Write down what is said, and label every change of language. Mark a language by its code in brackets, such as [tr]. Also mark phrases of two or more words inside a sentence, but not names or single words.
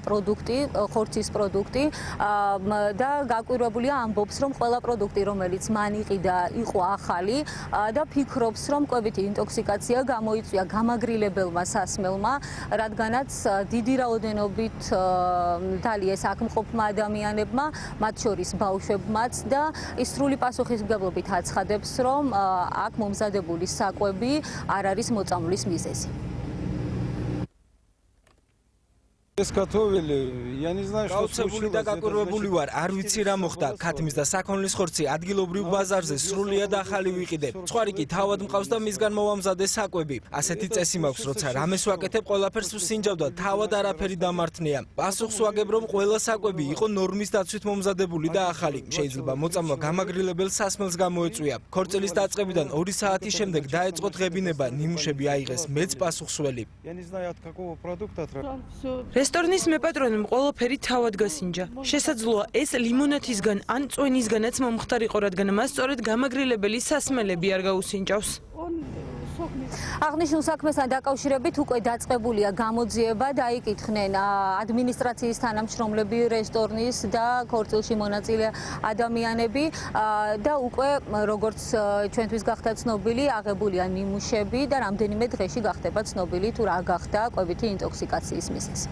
[ka] პროდუქტი, ხორცის პროდუქტი და გაკვირვებულია ამბობს, რომ ყველა პროდუქტი, რომელიც მან იყიდა, იყო ახალი და ფიქრობს, რომ კვებითი ინტოქსიკაცია გამოიწვია გამაგრილებელმა სასმელმა, რადგანაც დიდი რაოდენობით დალიეს აქ მყოფმა ადამიანებმა, მათ შორის ბავშვებმაც და ის სრული პასუხისმგებლობით აცხადებს, რომ აქ მომზადებული საკვები არ არის მოწამვლის მიზეზი. ეს კათოვილი, [ru] я не знаю, что случилось. [ka] და გაკვირვებული ვარ, არ ვიცი რა მოხდა. ქათმის და საქონლის ხორცი ადგილობრივ ბაზარზე სრულიად ახალი ვიყიდე. სხვარი კი თავად მყავს და მისგან მოვამზადე საკვები. ასეთი წესი მაქვს, როცა რამეს ვაკეთებ, ყველაფერს ვსინჯავ და თავად არაფერი დამართნია. პასუხს ვაგებ, რომ ყველა საკვები იყო ნორმის დაცვით მომზადებული და ახალი. შეიძლება მოწამვლა გამაგრილებელ სასმელს გამოეწვია. ქორწილის დაწყებიდან 2 საათის შემდეგ დაეწყო დღებინება, ნიმუშები აიღეს, მეც პასუხსველი. [ru] Я не знаю, от какого продукта. [ka] რესტორნის მეპატრონემ ყველაფერი თავად გასინჯა. შესაძლოა ეს ლიმონათისგან ან წვენისგანაც მომხდარიყო, რადგან მას სწორედ გამაგრილებელი სასმელები არ გაუსინჯავს. აღნიშნულ საქმესთან დაკავშირებით უკვე დაწყებულია გამოძიება, დაიკითხნენ ადმინისტრაციის თანამშრომლები, რესტორნის და ქორწილში მონაწილე ადამიანები და უკვე როგორც ჩვენთვის გახდა ცნობილი, აღებულია ნიმუშები და რამდენიმე დღეში გახდება ცნობილი თუ რა გახდა კვებითი ინტოქსიკაციის მიზეზი.